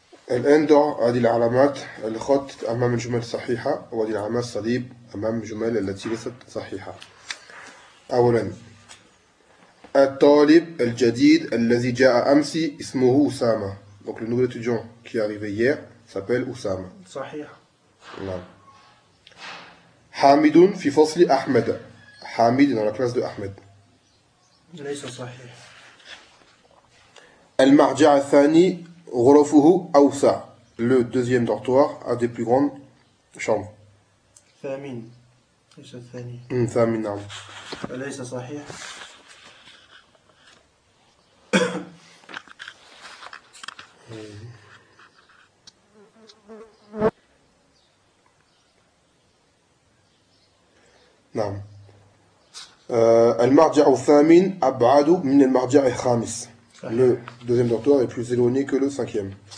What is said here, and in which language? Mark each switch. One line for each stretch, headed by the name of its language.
Arabic: الآن ضع هذه العلامات الخط أمام الجمل الصحيحة وهذه العلامات الصليب أمام الجمل التي ليست صحيحة. أولا الطالب الجديد الذي جاء أمس اسمه أسامة.
French: Donc le nouvel étudiant qui est arrivé hier s'appelle Oussama.
Arabic: صحيح. نعم. حامد في فصل أحمد.
French: حامد dans la classe de أحمد.
Arabic: ليس صحيح. المعجع الثاني غرفه أوسع.
French: Le deuxième dortoir a des plus grandes chambres.
Arabic: ثامن. ليس الثاني. ثامن نعم. أليس صحيح؟ نعم. المرجع الثامن أبعد من المرجع الخامس.
French: Le deuxième dortoir est plus éloigné que le cinquième.